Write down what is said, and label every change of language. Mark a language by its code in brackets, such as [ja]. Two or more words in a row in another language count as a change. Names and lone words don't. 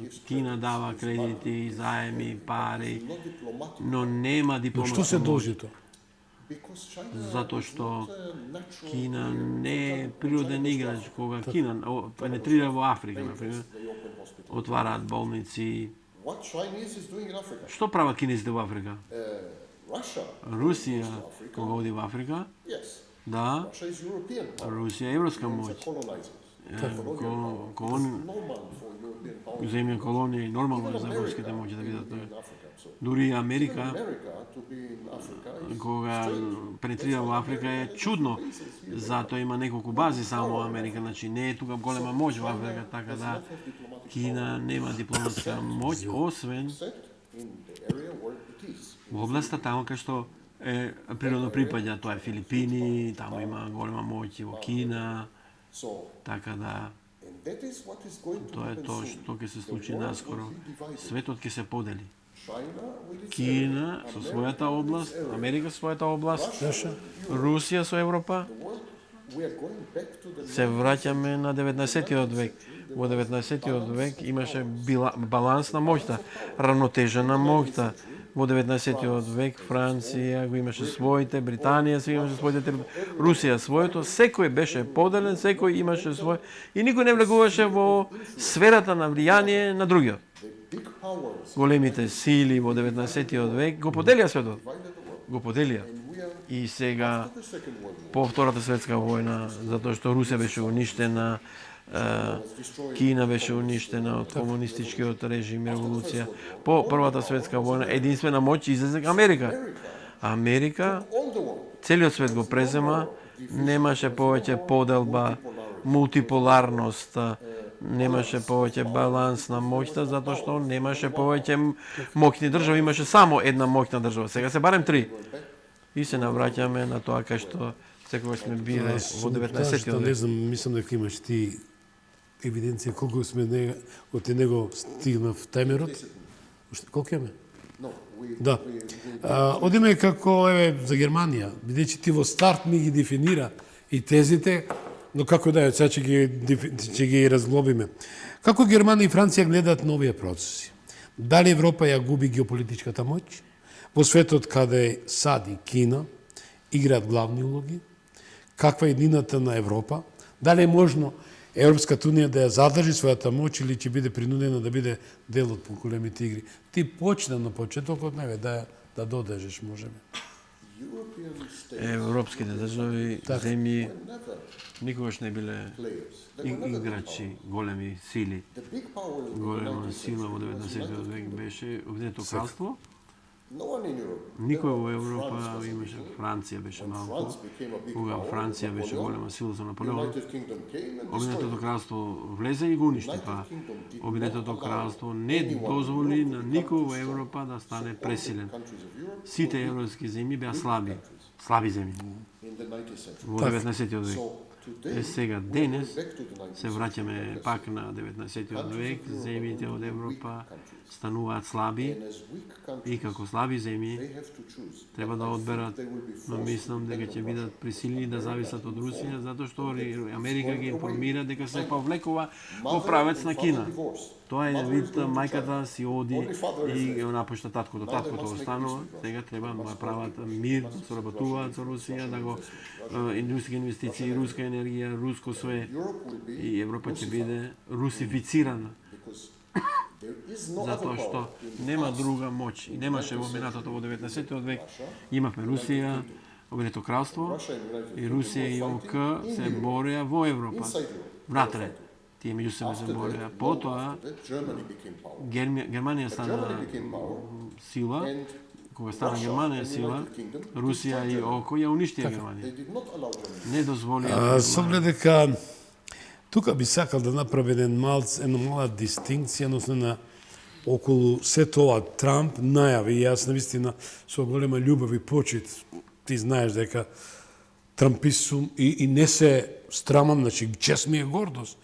[mk] Кина дава кредити, заеми, пари, но нема Но дипломатска што се моќ. должи тоа? Затоа што Кина не е природен играч. Кога Кина пенетрира во Африка, например, отвараат болници. [en] What Chinese is doing in Africa? [mk] Што прават кинезите во Африка? Russia. Русија, кога оди во Африка, Yes. да, [en] Russia is European. [mk] Русија е европска [en] It's a [mk] моќ. colonizer. Колон, [en] Normal for European power [mk] земја колонија и нормално е за европските моќи да бидат. [en] in Africa. So [mk] Дури Америка, [en] America to be in Africa is [mk] кога пенетрира во Африка е чудно, затоа има неколку бази само во Америка, значи не е тука голема моќ во Африка, така да Кина нема дипломатска моќ, освен [en] set in the area where it is. [mk] во областа таму кај што е природно припаѓа, тоа е Филипини, таму има голема моќ и во Кина, So, така да [en] and that is what is going to [mk] тоа е happen тоа soon. што ќе се случи наскоро. Светот ќе се подели. [en] China with its [mk] Кина со својата област, Америка со својата област, Русија со Европа. [en] world, we are going back to the [mk] Се враќаме на 19-тиот век. Во 19-тиот век имаше баланс на моќта, равнотежа на моќта. Во 19-тиот век Франција го имаше своите, Британија си имаше своите, Русија своето, секој беше поделен, секој имаше свој и никој не влегуваше во сферата на влијание на другиот. [en] big powers [mk] Големите сили во 19-тиот век го поделија светот. Го поделија. И сега [en] the Second World War [mk] по Втората светска војна, затоа што Русија беше уништена, Кина беше уништена од комунистичкиот режим и револуција. По Првата светска војна единствена моќ излезе Америка. Америка, [en] all the world. [mk] целиот свет го презема, немаше повеќе поделба, мултиполарност, немаше повеќе баланс на моќта, затоа што немаше повеќе моќни држави, имаше само една моќна држава. Сега се барем три. И се навраќаме на тоа кај што секогаш сме биле во 19-тиот Не век. знам, мислам дека имаш ти евиденција колку сме од него стигнав таймерот. Колку имаме? [en] No, we, [mk] Да. Одиме како еве за Германија, бидејќи ти во старт ми ги дефинира и тезите, но како да е, сега ќе ги разглобиме. Како Германија и Франција гледаат новија процеси? Дали Европа ја губи геополитичката моќ? Во светот каде САД и Кина играат главни улоги? Каква е еднината на Европа? Дали е можно Европската унија да ја задржи својата моќ или ќе биде принудена да биде дел од големите игри? Ти почна на почетокот, не да додежеш, можеме. [en] European states [mk] Европските држави, земји never никогаш не биле players. играчи, големи сили. [en] The big powers in the [mk] Голема 19th сила во century 19-тиот век беше Обединето кралство. [en] No one in Europe. [mk] Никој во Европа имаше, Франција беше малку. [en] France became a big [mk] Кога power. Франција беше Napoleon, голема сила со Наполеон, [en] United Kingdom came and [mk] Обединетото [en] destroyed it. [mk] кралство влезе и го уништи тоа. Обединетото кралство не дозволи на никој во Европа да стане пресилен. [en] Countries of Europe [mk] Сите европски земји беа слаби земји [en] in the 19th century. [mk] во 19-тиот век. [en] So today, [mk] Сега, денес, [en] back to the 19th [mk] се враќаме пак на 19-тиот век, земјите од Европа стануваат слаби [en] and as weak countries, [mk] и како слаби земји [en] they have to choose. [mk] треба да одберат, [en] They will be [mk] но forced мислам дека ќе бидат присилени да зависат од Русија, затоа што Америка ги информира дека се повлекува во правец на Кина. divorce. Тоа е вид мајката си оди и го напушта таткото. Таткото останува, сега треба да прават мир, да соработуваат со Русија, да го индустријски инвестиции, руска енергија, руско све [en] Europe will be [mk] и Европа ќе биде русифицирана, [en] because there is no other [mk] затоа што [en] power in [mk] нема друга моќ. И немаше во минатото во 19-тиот век. Имавме Русија, Обединето кралство [en] Russia and United [mk] и Kingdom Русија и were ОК fighting се [en] in Europe, [mk] бореа во Европа. [en] inside Europe. [mk] Внатре. Тие меѓу себе се After бореа. that, Потоа [en] after that, Germany became power. [mk] Германија стана [en] Germany became power, [mk] сила, and кога стана Russia Германија and сила, United Kingdom Русија и ОК ја уништија they Германија. [en] did not allow Germany. [mk] Не дозволија Со оглед дека Тука би сакал да направи една мала дистинкција, односно околу се тоа Трамп најави, и јас навистина со голема љубов и почит, ти знаеш дека трампист сум и не се страмам, значи чест ми е гордост.